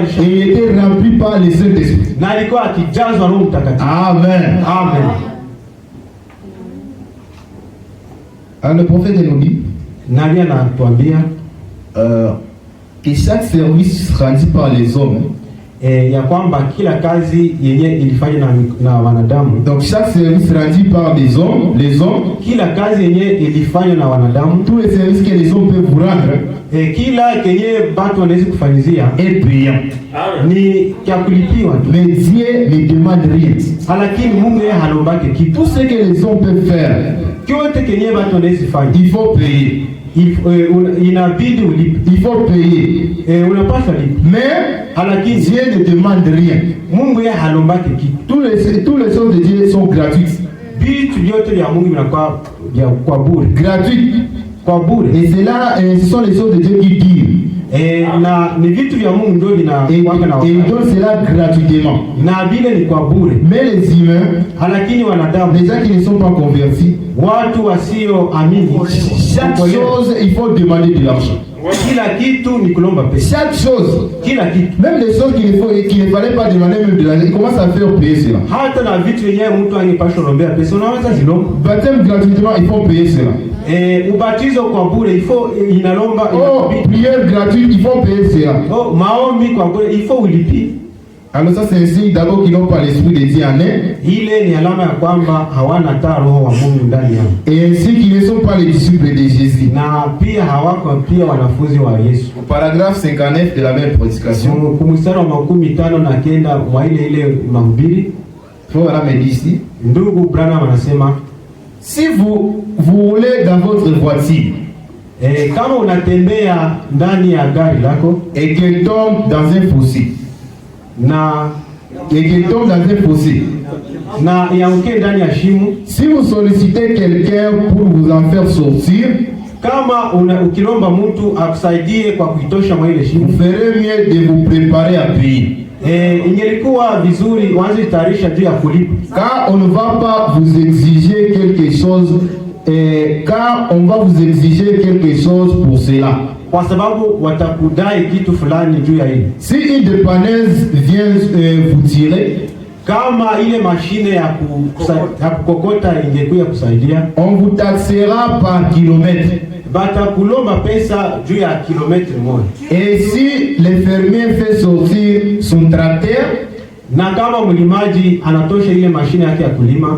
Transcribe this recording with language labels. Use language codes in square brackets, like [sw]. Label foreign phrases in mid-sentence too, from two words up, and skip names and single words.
[fr] il était rempli par le Saint-Esprit. [sw] Na alikuwa akijazwa Roho Mtakatifu. Amen. Amen. [fr] Alors le prophète nous dit, [sw] Nabii anatuambia [fr] que chaque service rendu par les hommes, [sw] ya kwamba kila kazi yenye ilifanywa na wanadamu. [fr] Donc chaque service rendu par les hommes, [sw] kila kazi yenye ilifanywa na wanadamu, [fr] tous les services que les hommes peuvent vous rendre, [sw] kila kenye watu wanaweza kufanyizia [fr] est payant. [sw] Ni kia kulipiwa. [fr] Mais Dieu ne demande rien. [sw] Lakini Mungu yeye halombake kitu. [fr] Tout ce que les hommes peuvent faire, [sw] kyote kenye watu wanaweza fanya, [fr] il faut payer. [sw] Inabidi ulipe. [fr] Il faut payer. [sw] Unapaswa lipa. [fr] Mais [sw] lakini [fr] Dieu ne demande rien. [sw] Mungu yeye halombake kitu. [fr] Toutes les choses de Dieu sont gratuites. [sw] vitu vyote vya Mungu vinakuwa vya kwa bure, [fr] gratuit. [sw] kwa bure. [fr] Et c'est là, ce sont les choses de Dieu qui disent. [sw] Na ni vitu vya Mungu ndio vinakuwa na [fr] Et il donne cela gratuitement. [sw] na vile ni kwa bure. [fr] Mais les humains, [sw] Lakini wanadamu, [fr] les gens qui ne sont pas convertis, [sw] watu wasioamini, [fr] chaque chose, il faut demander de l'argent. [sw] kila kitu ni kulomba pesa, [fr] Chaque chose, [sw] kila kitu, [fr] même les choses qu'il ne fallait pas demander même de l'argent, il commence à faire payer cela. [sw] hata na vitu yenyewe mtu angepaswa lombea pesa unaweza zilomba. [fr] Baptême gratuitement, il faut payer cela. [sw] Ubatizo kwa bure inalomba. [fr] Oh, prière gratuite, il faut payer cela. [sw] Oh, maombi kwa bure [fr] il faut [sw] ulipi. [fr] Alors ça c'est un signe d'abord qu'ils n'ont pas l'esprit de Dieu en eux. [sw] Ile ni alama ya kwamba hawana taa roho wa Mungu ndani yao. [fr] Et ainsi qu'ils ne sont pas les disciples de Jésus. [sw] Na pia hawako pia wanafunzi wa Yesu. [fr] Au paragraphe 59 de la même prédication, [sw] Kumstari wa 59 mwa ile mahubiri, [fr] voilà me dit ici, [sw] ndugu Branham anasema [fr] si vous roulez dans votre voiture [sw] kama unatembea ndani ya gari lako [fr] et qu'elle tombe dans un fossé, [sw] na yaanguke ndani ya shimo, [fr] si vous sollicitez quelqu'un pour vous en faire sortir, [sw] kama ukilomba mtu akusaidie kwa kuitosha mwa ile shimo, [fr] vous ferez mieux de vous préparer à payer. [sw] Ingelikuwa vizuri waanze tayarisha juu ya kulipa, [fr] car on ne va pas vous exiger quelque chose, car on va vous exiger quelque chose pour cela. [sw] Kwa sababu watakudai kitu fulani juu ya hili. [fr] Si une dépanneuse vient vous tirer, [sw] kama ile mashine ya kukokota ingekuja kusaidia, [fr] on vous taxera par kilomètre. [sw] Batakulomba pesa juu ya kilometre moja. [fr] Et si le fermier fait sortir son tracteur, [sw] na kama mlimaji anatosha ile mashine yake ya kulima,